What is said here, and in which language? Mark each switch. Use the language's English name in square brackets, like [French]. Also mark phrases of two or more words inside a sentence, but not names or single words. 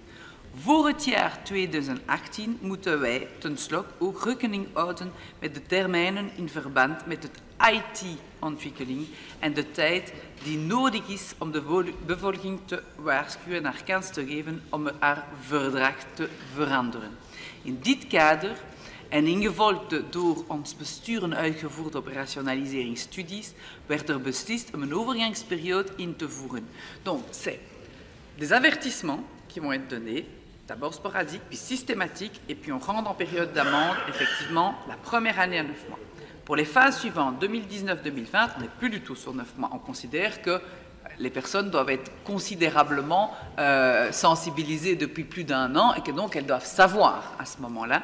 [Dutch] Voor het jaar 2018 moeten wij tenslotte ook rekening houden met de termijnen in verband met de IT-ontwikkeling en de tijd die nodig is om de bevolking te waarschuwen en haar kans te geven om haar verdrag te veranderen. In dit kader en ingevolge de door ons besturen uitgevoerde operationaliseringsstudies werd er beslist om een overgangsperiode in te voeren. [French] Donc, c'est des avertissements qui vont être donnés, d'abord sporadiques, puis systématiques, et puis on rentre en période d'amende, effectivement, la première année à 9 mois. Pour les phases suivantes, 2019-2020, on n'est plus du tout sur 9 mois. On considère que les personnes doivent être considérablement sensibilisées depuis plus d'1 an et que donc elles doivent savoir à ce moment-là.